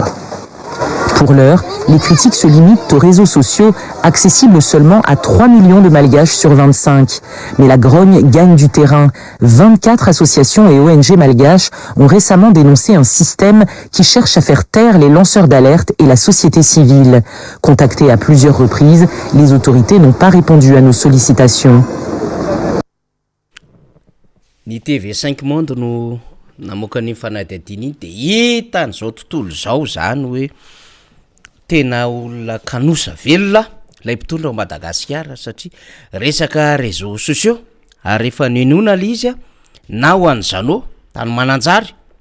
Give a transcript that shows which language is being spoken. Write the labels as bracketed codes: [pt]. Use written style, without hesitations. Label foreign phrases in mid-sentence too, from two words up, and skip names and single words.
[fr] Pour l'heure, les critiques se limitent aux réseaux sociaux, accessibles seulement à 3 millions de malgaches sur 25. Mais la grogne gagne du terrain. 24 associations et ONG malgaches ont récemment dénoncé un système qui cherche à faire taire les lanceurs d'alerte et la société civile. Contactés à plusieurs reprises, les autorités n'ont pas répondu à nos sollicitations. [mg] Ny TV5 Monde no namoaka ny fanadihadiana iny de hita an'izao tontolo zao zany hoe tena olona kanosa velona lay mpitondra ao Madagasikara satria resaka [fr] réseaux sociaux [mg] ary rehefa ninoana le izy na ho an'ny Zanô tany Mananjary